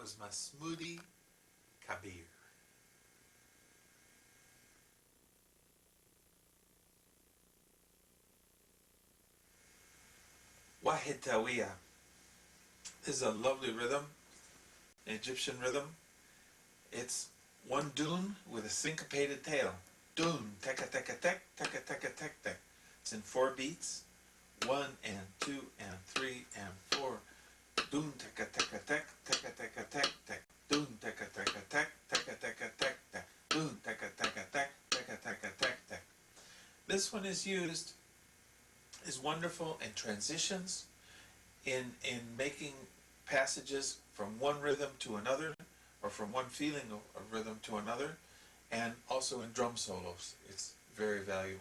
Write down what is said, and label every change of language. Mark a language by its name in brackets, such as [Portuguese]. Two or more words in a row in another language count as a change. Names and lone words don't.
[English] Masmudi Kabir. Wahid Tawiya. This is a lovely rhythm, an Egyptian rhythm. It's one dun with a syncopated tail. Dun, teka teka tek, teka teka tek tek. It's in 4 beats. 1 and 2 and 3 and 4. Dun teka teka tek, teka teka tek tek. Dun teka teka tek, teka teka tek tek. Dun teka teka tek, teka teka tek tek. This one is used, is wonderful in transitions, in making passages from one rhythm to another, or from one feeling of rhythm to another, and also in drum solos. It's very valuable.